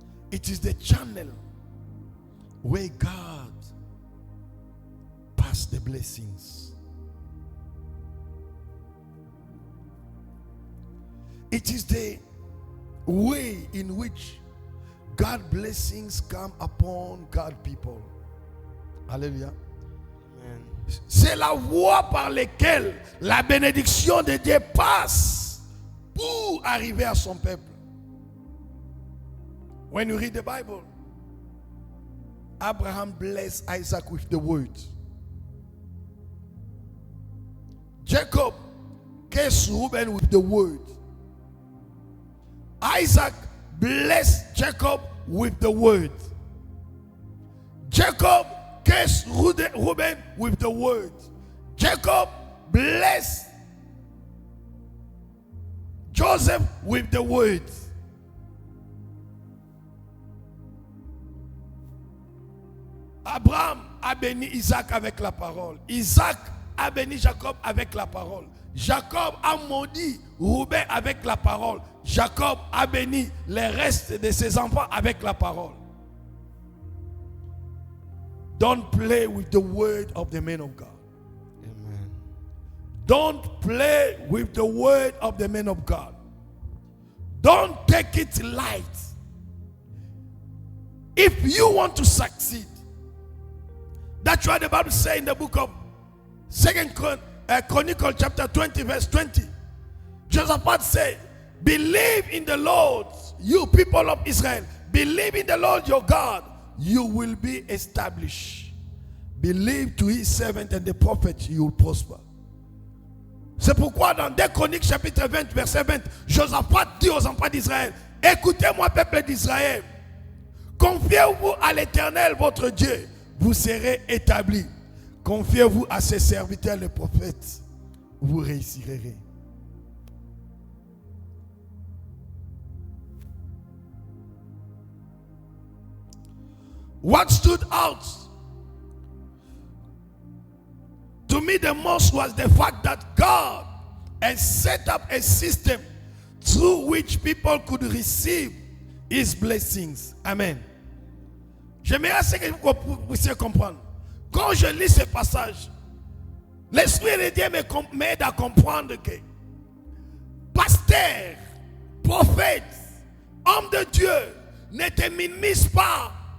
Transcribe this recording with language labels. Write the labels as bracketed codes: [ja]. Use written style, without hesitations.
[en] It is the channel where God passes the blessings. It is the way in which God's blessings come upon God's people. Alléluia. Amen. [fr] C'est la voie par laquelle la bénédiction de Dieu passe pour arriver à son peuple. [en] When you read the Bible, Abraham blessed Isaac with the word. Jacob cursed Reuben with the word. Isaac blessed Jacob with the word. Jacob cursed Reuben with the word. Jacob blessed Joseph with the word. [fr] Abraham a béni Isaac avec la parole. Isaac a béni Jacob avec la parole. Jacob a maudit Reuben avec la parole. Jacob a béni les restes de ses enfants avec la parole. [en] Don't play with the word of the man of God. Amen. Don't play with the word of the man of God. Don't take it light. If you want to succeed, that's why the Bible says in the book of 2nd Chronicles chapter 20 verse 20, Jehoshaphat said, believe in the Lord, you people of Israel. Believe in the Lord your God, you will be established. Believe to his servant and the prophet, you will prosper. [fr] C'est pourquoi dans 2 Chroniques chapitre 20 verset 20, Jehoshaphat dit aux enfants d'Israël, écoutez-moi peuple d'Israël, confiez-vous à l'Éternel votre Dieu, vous serez établis. Confiez-vous à ses serviteurs les prophètes, vous réussirez. [en] What stood out to me the most was the fact that God has set up a system through which people could receive his blessings. Amen. [fr] J'aimerais que vous puissiez comprendre. Quand je lis ce passage, l'Esprit de Dieu m'aide à comprendre que pasteur, prophète, homme de Dieu, ne te minimise pas.